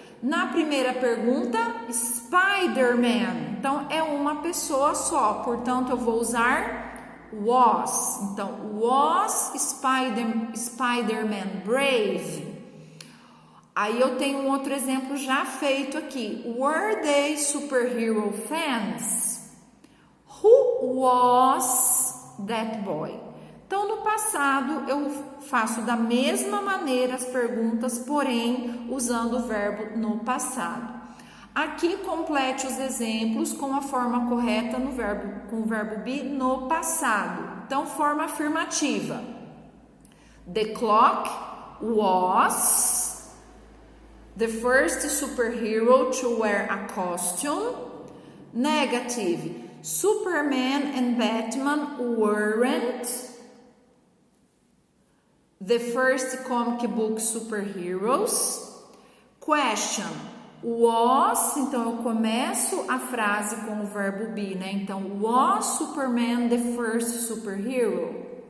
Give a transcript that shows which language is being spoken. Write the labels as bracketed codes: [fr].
[pt] Na primeira pergunta, Spider-Man. Então, é uma pessoa só. Portanto, eu vou usar was. [en] Então, was Spider-Man brave? [pt] Aí, eu tenho um outro exemplo já feito aqui. [en] Were they superhero fans? Who was that boy? [pt] Então, no passado, eu faço da mesma maneira as perguntas, porém, usando o verbo no passado. Aqui, complete os exemplos com a forma correta com o verbo be no passado. Então, forma afirmativa. [en] The clock was the first superhero to wear a costume. Negative. Superman and Batman weren't the first comic book superheroes. Question. Was, [pt] então eu começo a frase com o verbo be, né? [en] Então, was Superman the first superhero?